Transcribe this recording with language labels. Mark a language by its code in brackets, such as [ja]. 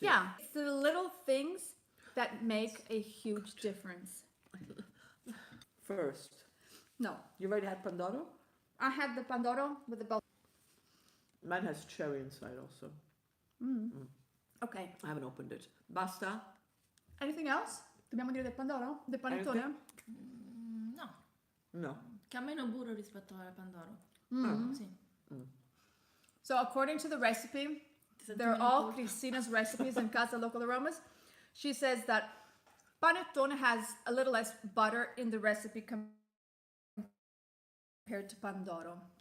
[en] Yeah, it's the little things that make a huge difference. First, No, you already had pandoro? I had the pandoro with the bell. Mine has cherry inside also. Okay. I haven't opened it. [it] Basta? [en] Anything else? [it] Dobbiamo dire del pandoro? Del panettone? [en] No, No. [it] che ha meno burro rispetto al pandoro. Sì. [en] So according to the recipe, they're all Cristina's recipes in Casa Local Aromas. She says that panettone has a little less butter in the recipe compared to pandoro.